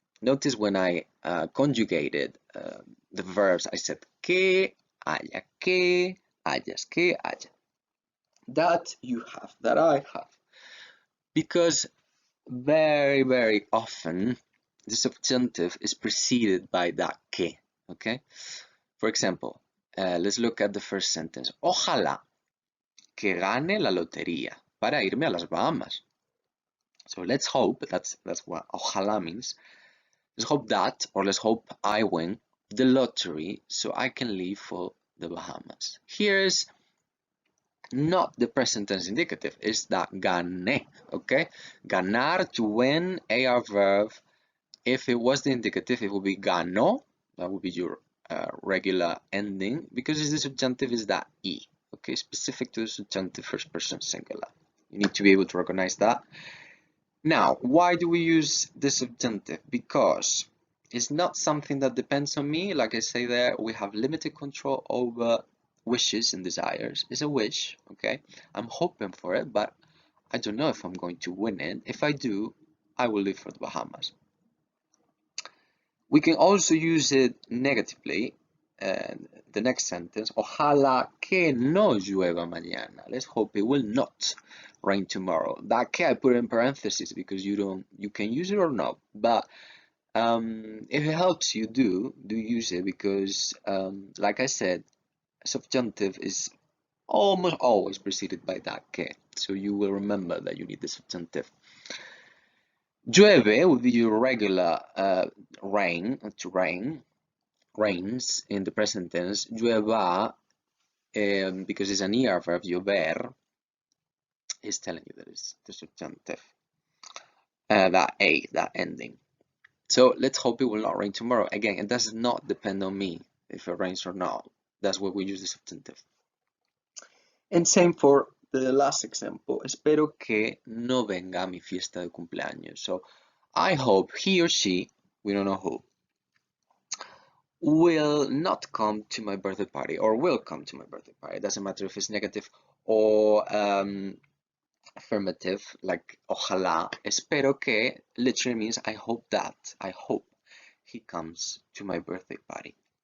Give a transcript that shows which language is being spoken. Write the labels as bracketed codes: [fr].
[en] Notice when I conjugated the verbs, I said [es] que, haya, hayas, que, haya. [en] That you have, that I have. Because very, very often, the subjunctive is preceded by that que, okay? For example, let's look at the first sentence. [es] Ojalá que gane la lotería para irme a las Bahamas. [en] So let's hope, that's what ojalá means. Let's hope that, or let's hope I win the lottery so I can leave for the Bahamas. Here's not the present tense indicative, it's that gané, okay? Ganar, to win, AR verb. If it was the indicative, it would be ganó. That would be your regular ending, because the subjunctive is that E, okay? Specific to the subjunctive first person singular. You need to be able to recognize that. Now, why do we use the subjunctive? Because it's not something that depends on me. Like I say there, we have limited control over wishes and desires. It's a wish, okay? I'm hoping for it, but I don't know if I'm going to win it. If I do, I will leave for the Bahamas. We can also use it negatively. The next sentence, [es] ojalá que no llueva mañana. [en] Let's hope it will not rain tomorrow. That que I put in parentheses because you can use it or not. But if it helps you, do use it, because like I said, subjunctive is almost always preceded by that que. So you will remember that you need the subjunctive. Llueve would be your regular rain, to rain, rains in the present tense. Llueva, because it's an ER verb, llover, is telling you that it's the subjunctive. That ending. So let's hope it will not rain tomorrow. Again, it does not depend on me if it rains or not. That's why we use the subjunctive. And same for the last example. [es] Espero que no venga a mi fiesta de cumpleaños. [en] So I hope he or she, we don't know who, will not come to my birthday party, or will come to my birthday party. It doesn't matter if it's negative or affirmative, like ojalá. [es] Espero que [en] literally means I hope that. I hope he comes to my birthday party.